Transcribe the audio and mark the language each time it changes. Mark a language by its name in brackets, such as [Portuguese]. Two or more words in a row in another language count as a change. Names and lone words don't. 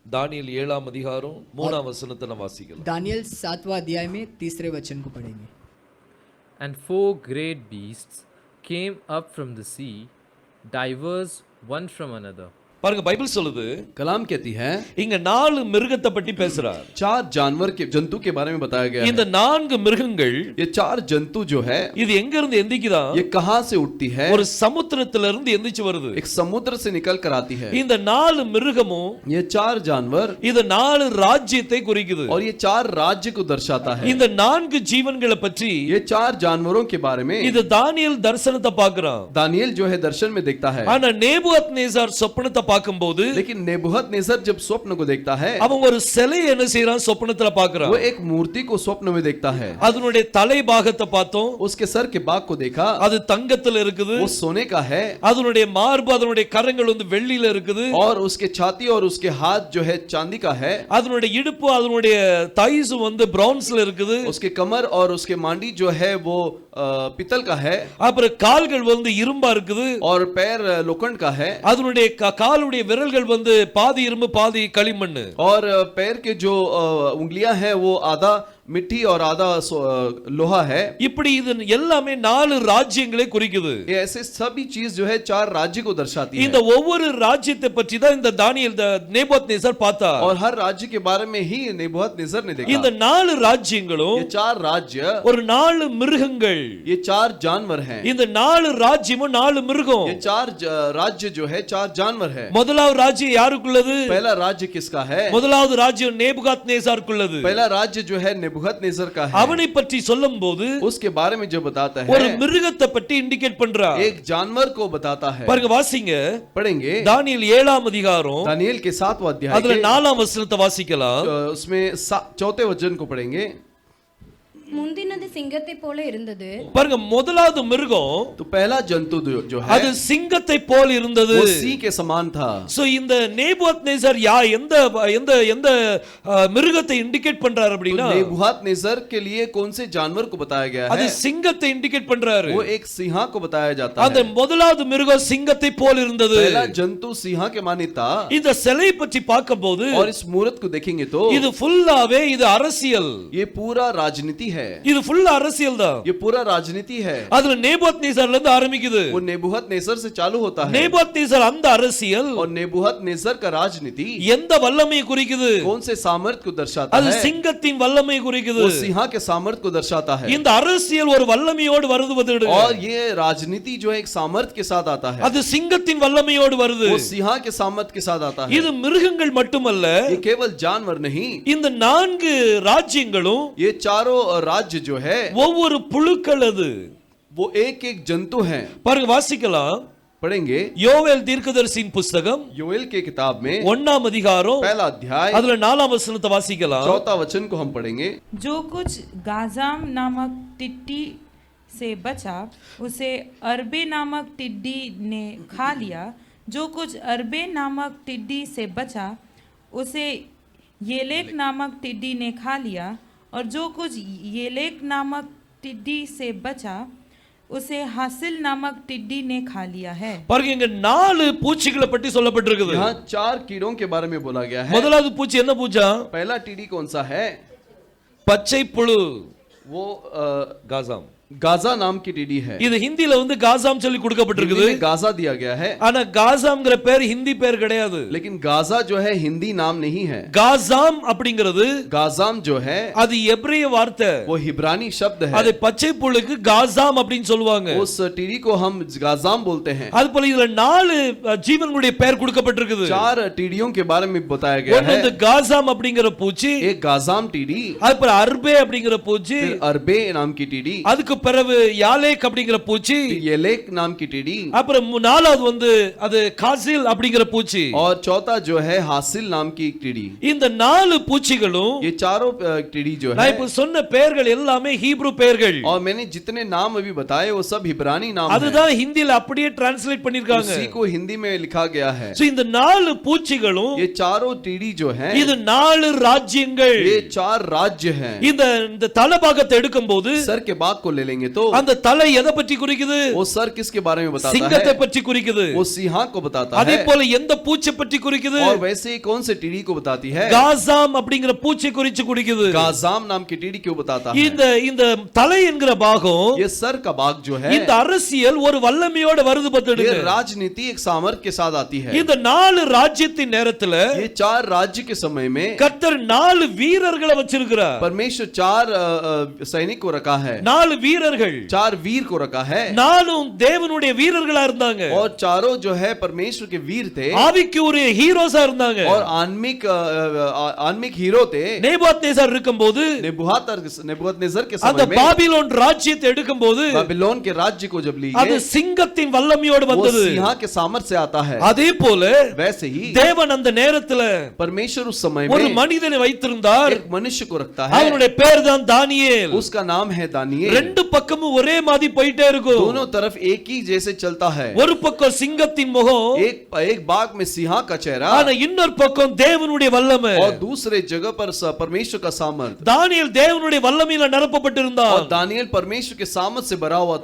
[Tamil] தானியேல் 7ஆம் அதிகாரம் 3ஆம் வசனத்தை நாம் வாசிக்கலாம். [Hindi] दानियल 7वां अध्याय में 3 वचन को पढ़ेंगे. [English] And 4 great beasts came up from the sea, diverse one from another. [Tamil] பாருங்க, பைபிள் சொல்லுது, [Hindi] कलाम कहती है [Tamil] இங்க 4 மிருகத்தை பற்றி பேசுறார். [Hindi] 4 जानवर के जंतु के बारे में बताया गया [Tamil] இந்த 4 மிருகங்கள் [Hindi] ये 4 जंतु जो है [Tamil] இது எங்க இருந்து எந்திக்குதா? [Hindi] ये कहां से उठती है? [Tamil] ஒரு சமுத்திரத்துல இருந்து எந்திச்சு வருது. [Hindi] एक समुद्र से निकल कर आती है. [Tamil] இந்த 4 மிருகமும் [Hindi] ये 4 जानवर [Tamil] இது 4 ராஜ்யத்தை குறிக்குது. [Hindi] और ये 4 राज्य को दर्शाता है. [Tamil] இந்த 4 ஜீவன்களை பற்றி [Hindi] ये 4 जानवरों के बारे में [Tamil] இது தானியேல் தரிசனத்தை பார்க்கறான். [Hindi] दानियेल जो है दर्शन में देखता है. [Tamil] ஆனா நேபுகத்நேசார் சொப்பனத்தை பார்க்கும்போது [Hindi] लेकिन नेबूखदनेस्सर जब स्वप्न को देखता है [Tamil] அவன் ஒரு சிலையை என்ன செய்றான்? சொப்பனத்துல பார்க்கறான். [Hindi] वो एक मूर्ति को स्वप्न में देखता है. [Tamil] அதனுடைய தலை பாகத்தை பார்த்தோம். [Hindi] उसके सर के भाग को देखा, [Tamil] அது தங்கத்துல இருக்குது. [Hindi] वो सोने का है. [Tamil] அதனுடைய மார்பு அதனுடைய கரங்கள் வந்து வெள்ளியில இருக்குது. [Hindi] और उसके छाती और उसके हाथ जो है चांदी का है. [Tamil] அதனுடைய இடுப்பு அதனுடைய தைஸ் வந்து பிரான்ஸ்ல இருக்குது. [Hindi] उसके कमर और उसके मांडी जो है वो पीतल का है. [Tamil] அப்புறம் கால்கள் வந்து இரும்பா இருக்குது. [Hindi] और पैर लोखंड का है. [Tamil] அதனுடைய காலுடைய விரல்கள் வந்து பாதி இரும்பு பாதி களிமண். [Hindi] और पैर के जो उंगलियां हैं वो आधा मिट्टी और आधा लोहा है. [Tamil] இப்படி இது எல்லாமே 4 ராஜ்யங்களை குறிக்குது. [Hindi] ये ऐसे सभी चीज जो है 4 राज्य को दर्शाती है. [Tamil] இந்த ஒவ்வொரு ராஜ்யத்தை பற்றி தான் இந்த தானியேல் நேபுகத்நேசார் பார்த்தார். [Hindi] और हर राज्य के बारे में ही नेबूखदनेस्सर ने देखा. [Tamil] இந்த 4 ராஜ்யங்களும் [Hindi] ये 4 राज्य [Tamil] ஒரு 4 மிருகங்கள். [Hindi] ये 4 जानवर हैं. [Tamil] இந்த 4 ராஜ்யமும் 4 மிருகம். [Hindi] ये 4 राज्य जो है 4 जानवर है. [Tamil] முதலாவது ராஜ்யம் யாருக்குள்ளது? [Hindi] पहला राज्य किसका है? [Tamil] முதலாவது ராஜ்யம் நேபுகத்நேசாருக்குள்ளது. [Hindi] पहला राज्य जो है नेबूखदनेस्सर का है. [Tamil] அவனை பற்றி சொல்லும்போது [Hindi] उसके बारे में जो बताता है [Tamil] ஒரு மிருகத்தை பற்றி இண்டிகேட் பண்றார். [Hindi] एक जानवर को बताता है. [Tamil] பாருங்க, வாசிங்க. [Hindi] पढ़ेंगे [Tamil] தானியேல் 7ஆம் அதிகாரம் [Hindi] दानियेल के 7वां अध्याय [Tamil] அதுல [Hindi] के [Tamil] 4ஆம் வசனத்தை வாசிக்கலாம். [Hindi] उसमें 4वें वचन को पढ़ेंगे. [Tamil] முந்தினது சிங்கத்தை போல இருந்தது. பாருங்க, முதலாவது மிருகம் [Hindi] तो पहला जंतु जो है [Tamil] அது சிங்கத்தை போல் இருந்தது. [Hindi] वो सिंह के समान था. [Tamil] சோ இந்த நேபுகத்நேசார் எந்த எந்த எந்த மிருகத்தை இண்டிகேட் பண்றாரு அப்படினா [Hindi] नेबूखदनेस्सर के लिए कौन से जानवर को बताया गया [Tamil] அது [Hindi] है? [Tamil] சிங்கத்தை இண்டிகேட் பண்றாரு. [Hindi] वो एक सिंह को बताया जाता [Tamil] அந்த [Hindi] है. [Tamil] முதலாவது மிருகம் சிங்கத்தை போல் இருந்தது. [Hindi] पहला जंतु सिंह के माने था. [Tamil] இந்த சிலை பற்றி பார்க்கும்போது [Hindi] और इस मूर्त को देखेंगे तो [Tamil] இது ஃபுல்லாவே இது அரசியல். [Hindi] ये पूरा राजनीति है. [Tamil] இது ஃபுல்லா அரசியல் தான். [Hindi] ये पूरा राजनीति है. [Tamil] அதுல நேபுகத்நேசார்ல இருந்து ஆரம்பிக்குது. [Hindi] वो नेबूखदनेस्सर से चालू होता है. [Tamil] நேபுகத்நேசார் அந்த அரசியல் [Hindi] और नेबूखदनेस्सर का राजनीति [Tamil] எந்த வல்லமையை குறிக்குது? [Hindi] कौन से सामर्थ को दर्शाता [Tamil] அது [Hindi] है? [Tamil] சிங்கத்தின் வல்லமையை குறிக்குது. [Hindi] वो सिंह के सामर्थ को दर्शाता है. [Tamil] இந்த அரசியல் ஒரு வல்லமையோடு வருது. [Hindi] और ये राजनीति जो है एक सामर्थ के साथ आता है. [Tamil] அது சிங்கத்தின் வல்லமையோடு வருது. [Hindi] वो सिंह के सामर्थ के साथ आता है. [Tamil] இது மிருகங்கள் மட்டுமல்ல, [Hindi] ये केवल जानवर नहीं, [Tamil] இந்த 4 ராஜ்யங்களும் [Hindi] ये चारों राज्य जो है [Tamil] ஒவ்வொரு புழுக்கள். அது [Hindi] वो एक एक जंतु हैं. [Tamil] பாருங்க, வாசிக்கலாம். [Hindi] पढ़ेंगे [Tamil] யோவேல் தீர்க்கதரிசியின் புத்தகம் [Hindi] योएल के किताब में [Tamil] 1ஆம் அதிகாரம் [Hindi] पहला अध्याय [Tamil] அதுல 4ஆம் வசனத்தை வாசிக்கலாம். [Hindi] 4वां वचन को हम पढ़ेंगे. जो कुछ गाजाम नामक टिड्डी से बचा उसे अरबे नामक टिड्डी ने खा लिया. जो कुछ अरबे नामक टिड्डी से बचा उसे येलेक नामक टिड्डी ने खा लिया. और जो कुछ येलेक नामक टिड्डी से बचा उसे हासिल नामक टिड्डी ने खा लिया है. [Tamil] பாருங்க, இங்க 4 பூச்சிகளை பற்றி சொல்லப்பட்டிருக்குது. [Hindi] यहाँ 4 कीड़ों के बारे में बोला गया है. [Tamil] முதலாவது பூச்சி என்ன பூச்சா? [Hindi] पहला टीडी कौन सा है? [Tamil] பச்சை புழு. [Hindi] वो [Tamil] காசாம். [Hindi] गाजा नाम की टीडी है. [Tamil] இது ஹிந்தில வந்து காசாம் சொல்லி கொடுக்கப்பட்டிருக்குது. [Hindi] हिंदी में गाजा दिया गया है. [Tamil] ஆனா காசாம்ங்கற பேர் ஹிந்தி பேர் கிடையாது. [Hindi] लेकिन गाजा जो है हिंदी नाम नहीं है. [Tamil] காசாம் அப்படிங்கிறது [Hindi] गाजाम जो है [Tamil] அது எபிரேய வார்த்தை. [Hindi] वो हिब्रानी शब्द है. [Tamil] அதை பச்சை புழுக்கு காசாம் அப்படினு சொல்வாங்க. [Hindi] उस टीडी को हम गाजाम बोलते हैं. [Tamil] அதுபோல இதுல 4 ஜீவன்களுடைய பெயர் கொடுக்கப்பட்டிருக்குது. [Hindi] 4 टीडियों के बारे में बताया गया है. [Tamil] ஒன்னு காசாம் அப்படிங்கிற பூச்சி, [Hindi] एक गाजाम टीडी, [Tamil] அதுபோல அர்பே அப்படிங்கிற பூச்சி, [Hindi] फिर अरबे नाम की टीडी, [Tamil] அதுக்கு பிறகு யாலேக் அப்படிங்கிற பூச்சி, [Hindi] येलेक नाम की टीडी, [Tamil] அப்புறம் நாலாவது வந்து அது காசில் அப்படிங்கிற பூச்சி, [Hindi] और चौथा जो है हासिल नाम की टीडी. [Tamil] இந்த 4 பூச்சிகளும் [Hindi] ये चारों टीडी जो है, [Tamil] நான் இப்ப சொன்ன பெயர்கள் எல்லாமே ஹீப்ரு பெயர்கள். [Hindi] और मैंने जितने नाम अभी बताए वो सब हिब्रानी नाम हैं. [Tamil] அதுதான் ஹிந்தில அப்படியே டிரான்ஸ்லேட் பண்ணிருக்காங்க. [Hindi] उसी को हिंदी में लिखा गया है. [Tamil] சோ இந்த 4 பூச்சிகளும் [Hindi] ये चारों टीडी जो है [Tamil] இது 4 ராஜ்யங்கள். [Hindi] ये 4 राज्य हैं. [Tamil] இந்த தலபாகத்தை எடுக்கும்போது [Hindi] सर के भाग को ले लेंगे तो [Tamil] அந்த தலை எதை பற்றி குறிக்குது? [Hindi] वो सर किसके बारे में बताता [Tamil] சிங்கத்தை [Hindi] है? [Tamil] பற்றி குறிக்குது. [Hindi] वो सिंह को बताता [Tamil] அதே [Hindi] है। [Tamil] போல எந்த பூச்சை பற்றி குறிக்குது? [Hindi] और वैसे ही कौन से टीडी को बताती है? [Tamil] காசாம் அப்படிங்கிற பூச்சை குறிச்சு குறிக்குது. [Hindi] गाजाम नाम की टीडी क्यों बताता है? [Tamil] இந்த இந்த தலை என்கிற பாகம் [Hindi] ये सर का भाग जो है, [Tamil] இந்த அரசியல் ஒரு வல்லமையோட வருது [Hindi] ये [Tamil] பார்த்துடுங்க. [Hindi] राजनीति एक सामर्थ्य के साथ आती है। [Tamil] இந்த 4 ராஜ்யத்தின் நேரத்துல [Hindi] ये 4 राज्य के समय में [Tamil] கர்த்தர் 4 வீரர்களை வச்சிருக்கிறார். [Hindi] परमेश्वर 4 सैनिक को रखा है, [Tamil] 4 வீரர்கள் [Hindi] 4 वीर को रखा है, [Tamil] 4ம் தேவனுடைய வீரர்களா இருந்தாங்க. [Hindi] और चारों जो है परमेश्वर के वीर थे [Tamil] ஆவிக்குரிய ஹீரோஸா இருந்தாங்க. [Hindi] और आत्मिक हीरो थे। [Tamil] நேபுகாத்நேசர் இருக்கும்போது [Hindi] नेबुकदनेस्सर के [Tamil] அந்த [Hindi] समय में [Tamil] பாபிலோன் ராஜ்யத்தை எடுக்கும்போது [Hindi] बाबिलोन के राज्य को जब ली [Tamil] அது [Hindi] गई, [Tamil] சிங்கத்தின் வல்லமையோடு [Hindi] वो [Tamil] வந்தது. [Hindi] सिंह के सामर्थ्य से आता है। [Tamil] அதே போல [Hindi] वैसे ही [Tamil] தேவன் அந்த நேரத்துல [Hindi] परमेश्वर उस समय [Tamil] ஒரு [Hindi] में [Tamil] மனிதனை வைத்திருந்தார். [Hindi] एक मनुष्य को रखता है, [Tamil] அவனுடைய பேர் தான் தானியேல். [Hindi] उसका नाम है दानियेल। [Tamil] ரெண்டு பக்கமும் ஒரே மாதிரி போயிட்டே இருக்கும். [Hindi] दोनों तरफ एक ही जैसे चलता है, [Tamil] ஒரு பக்கம் சிங்கத்தின் முகம், [Hindi] एक बाग में सिंह का चेहरा [Tamil] ஆனா இன்னொரு பக்கம் தேவனுடைய வல்லமை. [Hindi] और दूसरे जगह पर परमेश्वर का सामर्थ। [Tamil] தானியேல் தேவனுடைய வல்லமையில நிரப்பப்பட்டிருந்தான். [Hindi] और दानियेल परमेश्वर के सामर्थ से भरा हुआ था,